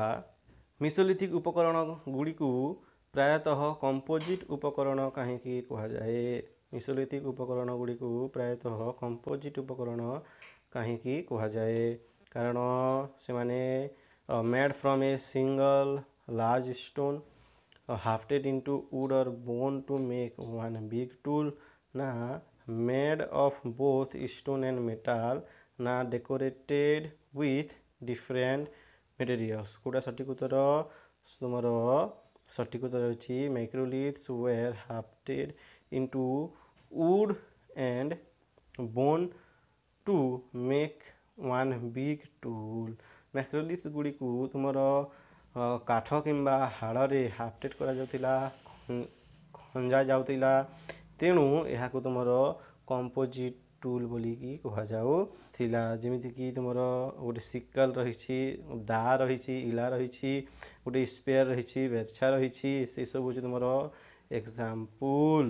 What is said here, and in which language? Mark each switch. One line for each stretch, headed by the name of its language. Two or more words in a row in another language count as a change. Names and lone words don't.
Odia: ମିସୋଲିଥିକ୍ ଉପକରଣ ଗୁଡ଼ିକୁ ପ୍ରାୟତଃ କମ୍ପୋଜିଟ୍ ଉପକରଣ କାହିଁକି କୁହାଯାଏ? ମିସୋଲିଥିକ୍ ଉପକରଣ ଗୁଡ଼ିକୁ ପ୍ରାୟତଃ କମ୍ପୋଜିଟ୍ ଉପକରଣ କାହିଁକି କୁହାଯାଏ? କାରଣ ସେମାନେ
English: made from a single large stone, hafted into wood or bone to make one big tool, ନା made of both stone and metal, ନା decorated with different materials।
Odia: କେଉଁଟା ସଠିକ୍ ଉତ୍ତର? ତୁମର ସଠିକ୍ ଉତ୍ତର ହେଉଛି
English: ମାଇକ୍ରୋଲିଥ୍ସ were hafted into wood and bone to make one big tool।
Odia: ମାଇକ୍ରୋଲିଥ୍ ଗୁଡ଼ିକୁ ତୁମର କାଠ କିମ୍ବା ହାଡ଼ରେ ହାଫ୍ଟେଡ୍ କରାଯାଉଥିଲା, ଖଞ୍ଜା ଯାଉଥିଲା, ତେଣୁ ଏହାକୁ ତୁମର
English: composite tool
Odia: ବୋଲିକି କୁହାଯାଉଥିଲା। ଯେମିତିକି ତୁମର ଗୋଟେ ସିକଲ୍ ରହିଛି, ଦା ରହିଛି, ଇଲା ରହିଛି, ଗୋଟେ ସ୍ପେୟାର ରହିଛି, ବେର୍ଛା ରହିଛି, ସେସବୁ ହେଉଛି ତୁମର ଏକ୍ଜାମ୍ପଲ୍।